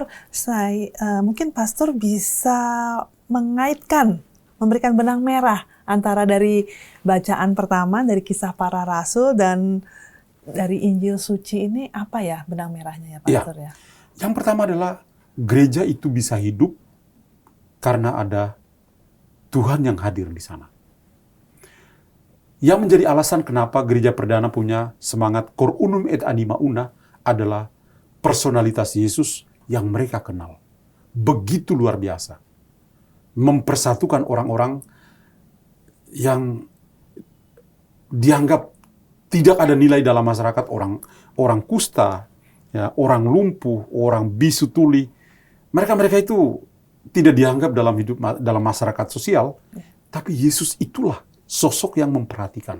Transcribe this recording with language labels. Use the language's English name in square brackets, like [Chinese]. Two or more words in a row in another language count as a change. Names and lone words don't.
[Indonesian] Mungkin Pastor bisa mengaitkan, memberikan benang merah antara dari bacaan pertama, dari kisah para rasul, dan dari Injil suci ini, apa ya benang merahnya ya, Pastor ya? Yang pertama adalah gereja itu bisa hidup karena ada Tuhan yang hadir di sana. Yang menjadi alasan kenapa gereja perdana punya semangat [Latin] cor unum et anima una [Indonesian] adalah personalitas Yesus yang mereka kenal. Begitu luar biasa. Mempersatukan orang-orang yang dianggap tidak ada nilai dalam masyarakat, orang kusta, ya, orang lumpuh, orang bisu tuli, mereka itu tidak dianggap dalam masyarakat sosial, tapi Yesus itulah sosok yang memperhatikan.